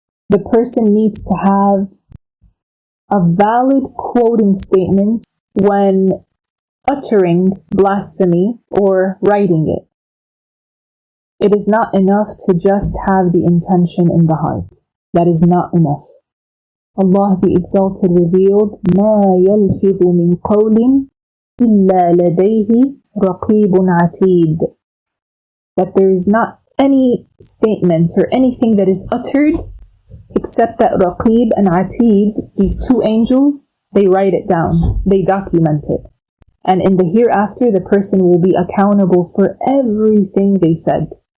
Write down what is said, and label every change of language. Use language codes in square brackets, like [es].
[en] The person needs to have a valid quoting statement when uttering blasphemy or writing it. It is not enough to just have the intention in the heart. That is not enough. Allah the Exalted revealed, [ar] مَا يَلْفِظُ مِنْ قَوْلٍ إِلَّا لَدَيْهِ رَقِيبٌ عَتِيدٌ. [en] That there is not any statement or anything that is uttered except that Raqib and Atid, these two angels, they write it down, they document it. And in the hereafter, the person will be accountable for everything they said.